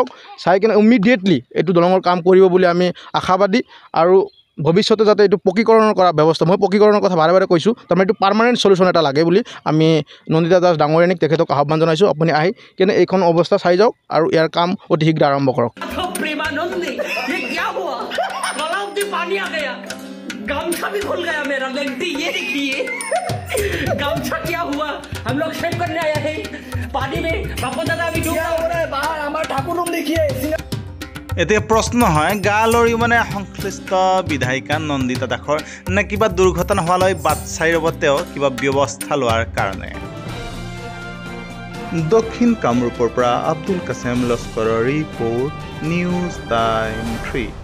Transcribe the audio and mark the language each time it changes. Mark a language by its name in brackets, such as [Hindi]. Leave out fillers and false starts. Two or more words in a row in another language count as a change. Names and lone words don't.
[Assamese] চাই কিনে ইমিডিয়েটলি এইটো দলঙৰ কাম কৰিব বুলি আমি আশাবাদী, আৰু ভৱিষ্যতে যাতে এইটো পকীকৰণৰ কৰা ব্যৱস্থা, মই পকীকৰণৰ কথা বাৰে বাৰে কৈছোঁ, তাৰমানে এইটো [English] permanent solution [Assamese] এটা লাগে বুলি আমি নন্দিতা দাস ডাঙৰীয়ানীক তেখেতক আহ্বান জনাইছোঁ। আপুনি আহি কিনে এইখন অৱস্থা চাই যাওক আৰু ইয়াৰ কাম অতি শীঘ্ৰে আৰম্ভ কৰক। [Hindi] पानी आ गया, गमछा भी खुल गया मेरा, लेंटी ये देखिए गमछा क्या हुआ। हम लोग शेव करने आया है पानी में, बापू दादा अभी डूब रहा है बाहर, हमारा ठाकुर रूम देखिए। [Assamese] এতিয়া প্ৰশ্ন হয়, গা লৰি সংশ্লিষ্ট বিধায়িকা নন্দিতা দাসৰ নে কিবা দুৰ্ঘটনা হোৱালৈ বাট চাই ৰ'ব তেওঁ কিবা ব্যৱস্থা লোৱাৰ কাৰণে? দক্ষিণ কামৰূপৰ পৰা আব্দুল কাছেম লস্কৰৰ ৰিপৰ্ট, [English] News Time [Assamese] 3।